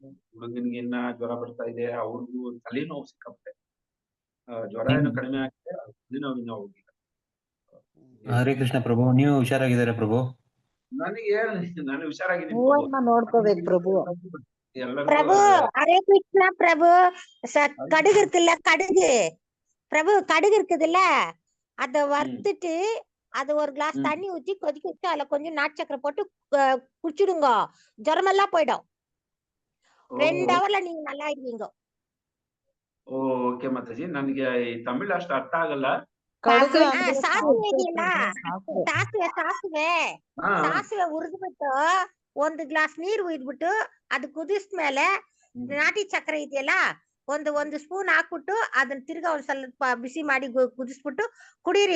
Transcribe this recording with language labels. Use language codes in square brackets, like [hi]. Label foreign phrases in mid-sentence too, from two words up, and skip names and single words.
[kn] ಹುಡುಗನಿಗೆ ಇನ್ನ ಜ್ವರ ಬರ್ತಾ ಇದೆ. ಅವ್ರಿಗೂ ತಲೆನೋವು ಸಿಕ್ಕಾಪಟ್ಟೆ. ಜ್ವರ ಏನು ಕಡಿಮೆ ಆಗಿದೆ, ತಲೆನೋವು ಇನ್ನೂ ಹೋಗಿಲ್ಲ. ಹರೇ ಕೃಷ್ಣ ಪ್ರಭು. ನೀವು ಹುಷಾರಾಗಿದ್ದಾರೆ ಪ್ರಭು? ನಾನು ಹುಷಾರಾಗಿದ್ದೀನಿ ನೋಡ್ಕೋಬೇಕು ಪ್ರಭು. [ta] ಪ್ರಭು ஹரே கிருஷ்ணா பிரபு. கடுகு இருக்குல்ல, பிரபு கடுகு இருக்குதுல்ல, அத வறுத்துட்டு அது ஒரு கிளாஸ் தண்ணி ஊத்தி கொதிக்க வச்சு அதுல கொஞ்சம் நாட்டு சக்கரை போட்டு குடிச்சிடுங்க. ஜுரமெல்லாம் போயிடும். 2 ஹவர்ல நீங்க நல்லா ஆயிடுவீங்க. [kn] ಓಕೆ ಮಾತಾಜಿ. ನನಗೆ ಈ ತಮಿಳ್ ಅಷ್ಟು ಅರ್ಥ ಆಗಲ್ಲ. ಕಡುಗು ಆ, ಅಂದ್ರೆ ಸಾಸಿವೆ ಇದೆಯಲ್ಲ ಸಾಸಿವೆ. ಸಾಸಿವೆ ಹಾ ಸಾಸಿವೆ ಹುರಿದ್ಬಿಟ್ಟು 1 ಗ್ಲಾಸ್ ನೀರು ಹುಯ್ದ್ಬಿಟ್ಟು ಅದು ಕುದಿಸ್ಮೇಲೆ ನಾಟಿ ಚಕ್ರೆ ಇದೆಯಲ್ಲ ಒಂದು ಸ್ಪೂನ್ ಹಾಕ್ಬಿಟ್ಟು ಅದನ್ನ ತಿರ್ಗಾ ಒಂದ್ ಸ್ವಲ್ಪ ಬಿಸಿ ಮಾಡಿ ಕುದಿಸ್ಬಿಟ್ಟು ಕುಡೀರಿ.